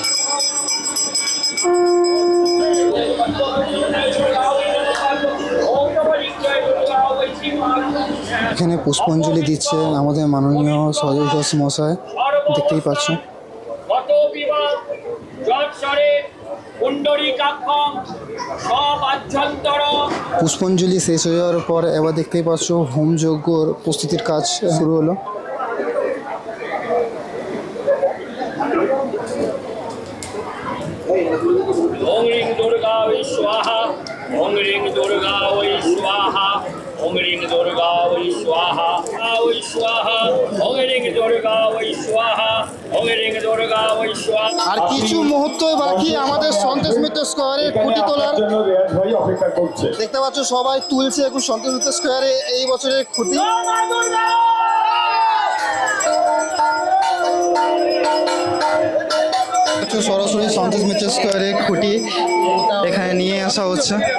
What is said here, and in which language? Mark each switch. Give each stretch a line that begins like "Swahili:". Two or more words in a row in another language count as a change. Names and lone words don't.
Bangla: এখানে পুষ্পাঞ্জলি দিচ্ছে আমাদের মাননীয় সজল ঘোষ মশাই, দেখতেই পাচ্ছ। পুষ্পাঞ্জলি শেষ হয়ে যাওয়ার পর এবার দেখতেই পাচ্ছ হোমযজ্ঞর প্রস্তুতির কাজ শুরু হলো।
Sanskrit: ओम ह्रीं दुर्गा वै स्वाहा ओम ह्रीं दुर्गा वै स्वाहा ओम ह्रीं दुर्गा वै स्वाहा वै स्वाहा ओम ह्रीं दुर्गा वै स्वाहा ओम ह्रीं दुर्गा वै स्वाहा।
Bangla: আর কিছু মুহূর্ত বাকি আমাদের সন্তোষ মিত্র স্কোয়ারে খুঁটি তোলার। দেখতে পাচ্ছ সবাই তুলছে এখন সন্তোষ মিত্র স্কোয়ারে এই বছরের খুঁটি। সরাসরি সন্তোষ মিত্র স্কোয়ারে খুঁটি এখানে নিয়ে আসা হচ্ছে।